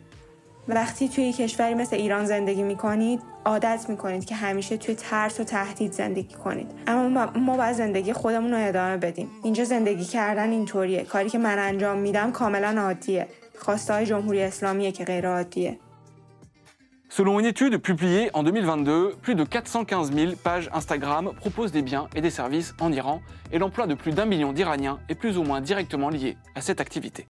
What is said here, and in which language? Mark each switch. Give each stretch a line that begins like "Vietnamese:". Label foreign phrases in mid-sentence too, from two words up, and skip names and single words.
Persian: وقتی توی کشوری مثل ایران زندگی میکنید، عادت میکنید که همیشه توی ترس و تهدید زندگی کنید. اما ما باید زندگی خودمون رو ادامه بدیم. اینجا زندگی کردن اینطوریه. کاری که من انجام میدم کاملا عادیه. خواسته‌های جمهوری اسلامیه که غیر عادیه.
French: Selon une étude publiée en 2022, plus de 415 000 pages Instagram proposent des biens et des services en Iran et l'emploi de plus d'1 million d'Iraniens est plus ou moins directement lié à cette activité.